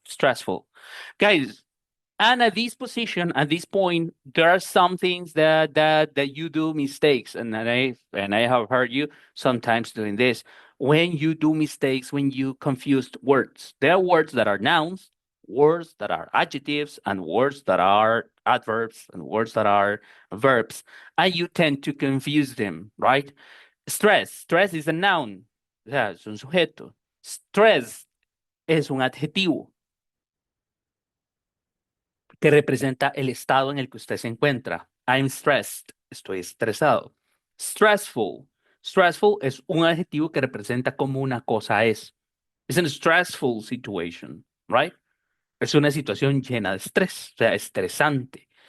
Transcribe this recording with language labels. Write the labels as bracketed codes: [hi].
[en] Stressful, guys. And at this position, at this point, there are some things that you do mistakes, and I have heard you sometimes doing this. When you do mistakes, when you confuse words, there are words that are nouns, words that are adjectives, and words that are adverbs, and words that are verbs, and you tend to confuse them, right? Stress is a noun, [es] o sea, es un sujeto. Stress es un adjetivo que representa el estado en el que usted se encuentra. [en] I'm stressed, [es] estoy estresado. Stressful. Stressful es un adjetivo que representa cómo una cosa es. [en] It's a stressful situation, right? [es] Es una situación llena de estrés, o sea, estresante.